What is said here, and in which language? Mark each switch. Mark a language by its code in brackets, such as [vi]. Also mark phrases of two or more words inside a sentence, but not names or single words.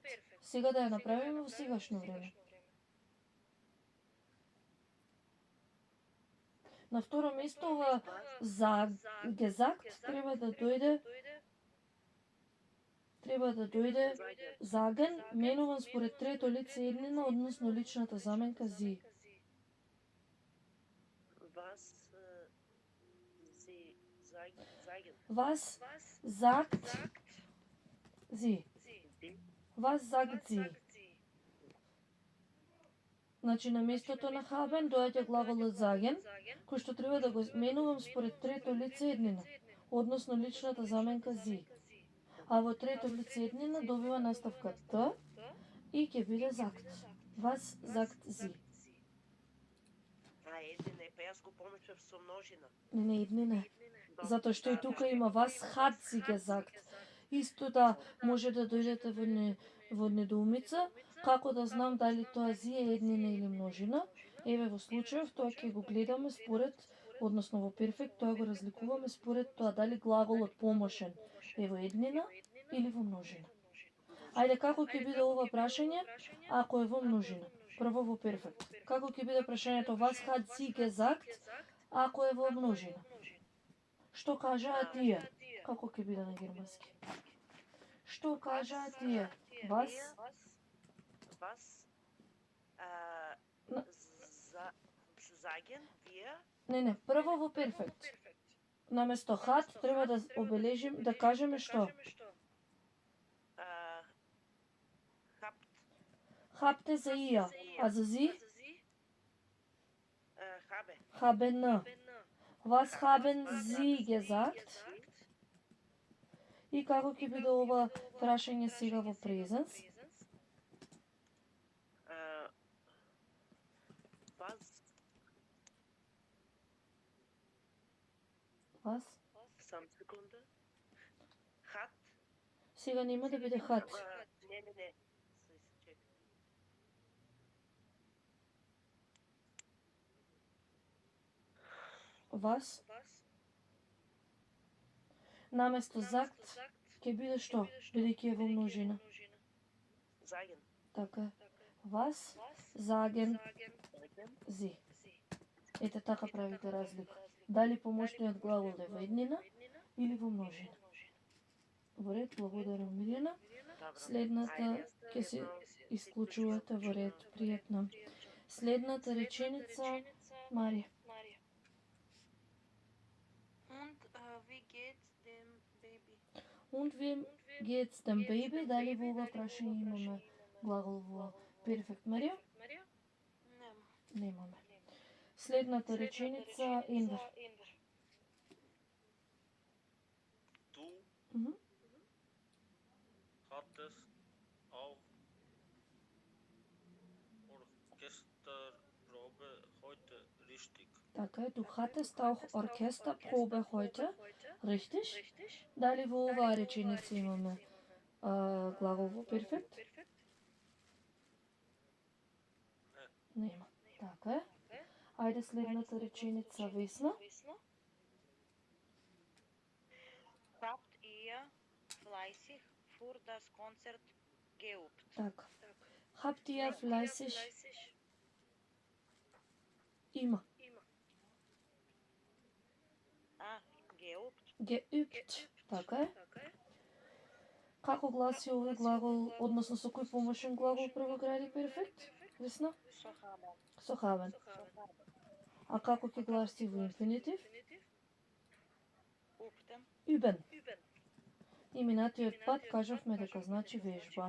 [mk] Сега да ја направиме во сегашно време. На второ место ова gesagt треба да дојде заген, менуван според трето лице еднина, односно личната заменка зи. [de] Was sagt sie? Was sagt sie? [mk] Значи, на местото на haben доаѓа глаголот заген, кој што треба да го менувам според трето лице еднина, односно личната заменка зи. А во трето лице еднина добива наставка т и ќе биде sagt. [de] Was sagt sie? [mk] Еднина е, па јас го помечав со множина. Не, еднина. Затоа што и тука има [de] was hat sie gesagt. [mk] Исто да може да дојдете во недоумица, како да знам дали тоа зи е еднина или множина. Еве во случајов тоа ќе го гледаме според, односно во перфект тоа го разликуваме според тоа дали глаголот помошен е во еднина или во множина. Ајде, како ќе биде ова прашање ако е во множина? Прво во перфект. Како ќе биде прашањето [de] was hat sie gesagt [mk] ако е во множина? Што кажаа тие? Како ќе биде на германски? Што кажаа тие? [de] Was? Was [mk] На- [de] sagen wir? [mk] Не, прво во перфект. Наместо hat треба да обележим, да кажеме што? [de] Habt Habt за ihr, [mk] а за sie? [de] habe. Haben. Was haben sie gesagt? [mk] И како ќе биде ова прашање сега во презенс? [de] Was Was? [mk] Сам секунда. Hat. Сега нема да биде hat. Не. Чекай. [de] Was? [mk] Наместо sagt ќе биде што? Бидејќи е во множина. [de] Sagen. [mk] Така е. [de] Was? Sagen sie. [mk] Ете така правите разлика. Дали помошниот глагол е во еднина или во множина. Во ред, благодарам Мирјана. Следната ќе се исклучувате во ред. Пријатно. Следната реченица, Марија. [de] Und wie geht's Und wie geht's dem Baby? dem baby? [mk] Дали во ова прашање имаме глагол во перфект, Марија? Нема. Немаме. Следната реченица, Енвер. [de] Du Мгм. hattest auch Orchesterprobe heute richtig. [mk] Така е, [de] du hattest auch Orchesterprobe heute, richtig? [mk] Дали во оваа реченица имаме глагол во перфект? Нема. Така е. Ајде следната реченица, Весна. [de] Habt ihr fleißig für das Konzert geübt? [mk] Така. [de] Habt ihr fleißig [mk] има. [de] Geübt. Geübt. [mk] Така е. Како гласи овој глагол, односно со кој помошен глагол превогради перфект? Весна? [de] So haben. [mk] Со haben. А како ќе гласи во инфинитив? [de] Übten. Üben. [mk] И минатиот пат кажавме дека значи вежба.